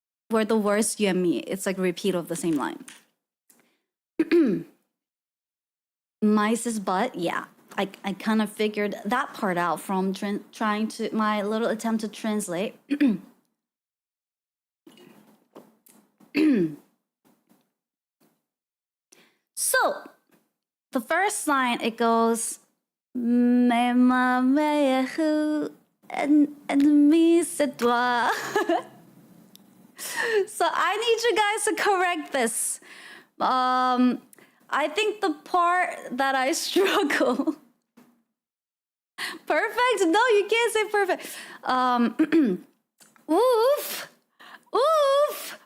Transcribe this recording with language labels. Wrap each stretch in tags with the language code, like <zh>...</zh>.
<en>We're the worst, you and me. It's like a repeat of the same line. Mice's butt, yeah. I kind of figured that part out from trying to, my little attempt to translate. So, the first line, it goes,</en> <fr>"Mais ma meilleure ennemie, c'est toi."</fr> <en>So I need you guys to correct this. I think the part that I struggle. Perfect? No, you can't say perfect. Oof. Oof.</en>